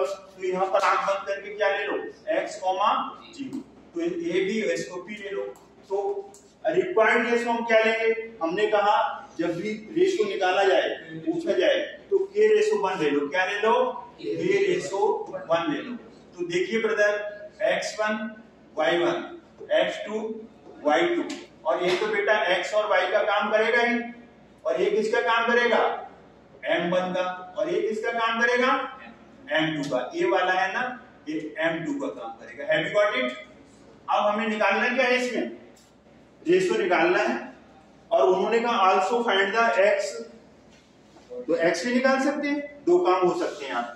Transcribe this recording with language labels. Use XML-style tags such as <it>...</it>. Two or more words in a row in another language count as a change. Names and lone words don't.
<hi>तो यहाँ पर आंख बंद करके क्या ले लो, x, 0, तो ए बी इसको पी ले लो। तो</hi> <en>required ratio</en> <hi>हम क्या लेंगे, हमने कहा जब भी रेशो निकाला जाए, पूछा जाए, तो के रेशो 1 ले लो। क्या ले लो, के रेशो 1 ले लो। तो देखिए ब्रदर, x1 y1, x2 y2, और ये तो बेटा x और y का काम करेगा ही, और ये किसका काम करेगा, m1 का, और ये किसका काम करेगा, m2 का। ये वाला है ना, ये m2 का काम करेगा।</hi> <en>Have you got it?</en> <hi>अब हमें निकालना क्या है, इसमें रेशो निकालना है, और उन्होंने कहा</hi> <en>also find the x,</en> <hi>तो x भी निकाल सकते हैं, दो काम हो सकते हैं आपके।</hi>